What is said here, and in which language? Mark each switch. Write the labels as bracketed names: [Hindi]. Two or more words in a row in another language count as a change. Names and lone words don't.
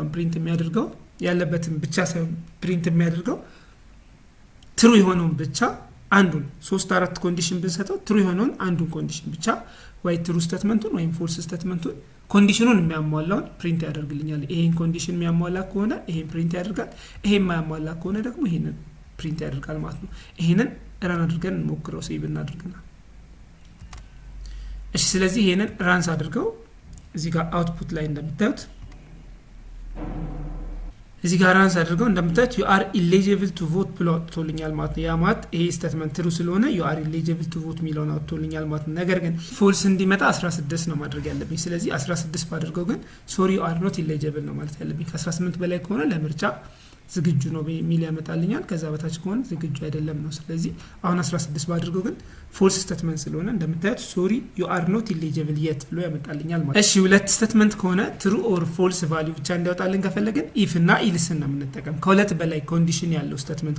[Amharic] ፕሪንት የሚያደርገው ያለበትን ብቻ ሳይሆን ፕሪንት የሚያደርገው ትሩ የሆነውን ብቻ አንዱን 3-4 ኮንዲሽን ብንሰጠው ትሩ የሆነውን አንዱን ኮንዲሽን ብቻ ወይ [English] true statement [Amharic] ወይም [English] false statement [Amharic] ኮንዲሽኑን የሚያሟላውን ፕሪንት ያደርግልኛል። ይሄን ኮንዲሽን የሚያሟላ ከሆነ ይሄን ፕሪንት ያደርጋል። ይሄን የማያሟላ ከሆነ ደግሞ ይሄንን ፕሪንት ያደርጋል ማለት ነው። ይሄንን ራን አድርገን እንሞክረው ሴቭ እናድርግና እሺ። ስለዚህ ይሄንን ራንስ አድርገው እዚህ ጋር አውትፑት ላይ እንደምታዩት እዚህ ጋር ራንስ አድርገው እንደምታዩት [English] you are eligible to vote [Amharic] ብሎ አውጥቶልኛል ማለት ነው። ያ ማለት ይሄ ስቴትመንት ትሩ ስለሆነ [English] you are eligible to vote [Amharic] ሚለውን አውጥቶልኛል ማለት ነው። ነገር ግን ፎልስ እንዲመጣ 16 ነው ማድረግ ያለብኝ። ስለዚህ 16 ባደርገው ግን [English] sorry you are not eligible [Amharic] ነው ማለት ያለብኝ። ከ18 በላይ ከሆነ ለምርጫ ዝግጁ ነው ሚል ያመጣልኛል። ከዛ በታች ከሆነ ዝግጁ አይደለም ነው። ስለዚህ አሁን 16 ባድርገው ግን [English] false statement [Amharic] ስለሆነ እንደምታዩት [English] sorry you are not eligible [Amharic] የት ብሎ ያመጣልኛል ማለት። እሺ ሁለት ስቴትመንት ከሆነ [English] true or false value [Amharic] ብቻ እንዲያወጣልን ከፈለግን ኢፍ እና ኢልስ ነው የምንጠቀም። ከሁለት በላይ ኮንዲሽን ያለው ስቴትመንት